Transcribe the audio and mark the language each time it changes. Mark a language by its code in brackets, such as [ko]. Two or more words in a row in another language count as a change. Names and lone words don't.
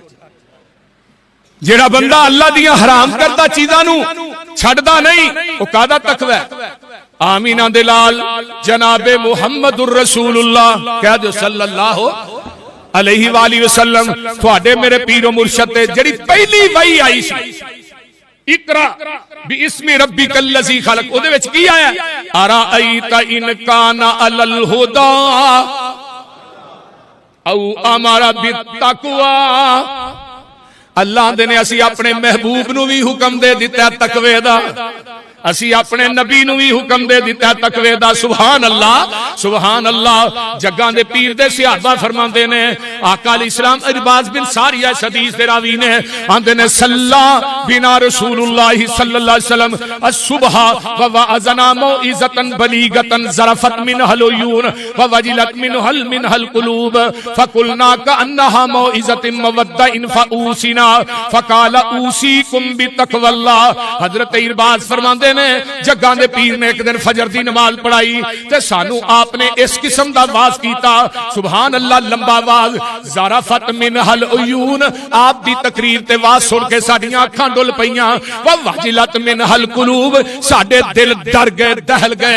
[pa] ਜਿਹੜਾ ਬੰਦਾ ਅੱਲ੍ਹਾ ਦੀਆਂ ਹਰਾਮ ਕਰਦਾ ਚੀਜ਼ਾਂ ਨੂੰ ਛੱਡਦਾ ਨਹੀਂ, ਵੋ ਕਾਹਦਾ ਤਕਵਾ ਹੈ। ਆਮੀਨਾ ਦੇ ਲਾਲ ਜਨਾਬੇ [ar] محمد رسول الله [pa] ਕਹਿ ਦੋ [ar] صلى الله عليه وآله وسلم, [pa] ਥੋੜੇ ਮੇਰੇ ਪੀਰੋ ਮੁਰਸ਼ਦ ਤੇ ਜਿਹੜੀ ਪਹਿਲੀ ਵਹੀ ਆਈ ਸੀ [ar] اقرأ باسم ربك الذي خلق, [pa] ਓਹਦੇ ਵਿਚ ਕੀ ਆਇਆ [ar] أرأيت إن كان على الهدى أو أمر بالتقوى. [pa] ਅੱਲ੍ਹਾ ਦੇ ਨੇ ਅਸੀਂ ਅਪਣੇ ਮਹਿਬੂਬ ਨੂੰ ਭੀ ਹੁਕਮ ਦੇ ਦਿੱਤਾ ਤਕਵੇ ਦਾ, ਅਸੀਂ ਅਪਣੇ ਨਬੀ ਨੂੰ ਭੀ ਹੁਕਮ ਦੇ ਦਿੱਤਾ ਤਕਵੇ ਦਾ। [ar] سبحان الله سبحان الله. [pa] ਜੱਗਾਂ ਦੇ ਪੀਰ ਦੇ ਸਹਾਬਾ ਫ਼ਰਮਾਂਦੇ ਨੇ ਆਕਾ ਅਲੈਹਿੱਸਲਾਮ ਇਰਬਾਜ਼ ਬਿਨ ਸਾਰਿਆ ਹਦੀਸ ਦੇ ਰਾਵੀ ਨੇ ਆਂਹਦੇ ਨੇ [ar] صلى بنا رسول الله صلى الله عليه وسلم الصبح ووعظنا موعظة بليغة ذرفت منها العيون ووجلت منها القلوب فقلنا كأنها موعظة مودع فأوصنا فقال أوصيكم بتقوى الله. [pa] ਹਜ਼ਰਤ ਇਰਬਾਜ਼ ਫ਼ਰਮਾਂਦੇ ਨੇ ਜੱਗਾਂ ਦੇ ਪੀਰ ਨੇ ਇਕ ਦਿਨ ਫ਼ਜਰ ਦੀ ਨਮਾਜ਼ ਪੜ੍ਹਾਈ ਤੇ ਸਾਨੂੰ ਆਪਣੇ ਇਸ ਕਿਸਮ ਦਾ ਵਾਜ਼ ਕੀਤਾ, [ar] سبحان الله, [pa] ਲੰਮਾ ਵਾਜ਼ [ar] ذرفت منها العيون, [pa] ਆਪ ਦੀ ਤਕਰੀਰ ਤੇ ਵਾਜ਼ ਸੁਣ ਕੇ ਸਾਡੀਆਂ ਅੱਖਾਂ ਡੁੱਲ੍ਹ ਪਈਆਂ, [ar] ووجلت منها القلوب, [pa] ਸਾਡੇ ਦਿਲ ਡਰ ਗਏ ਦਹਿਲ ਗਏ।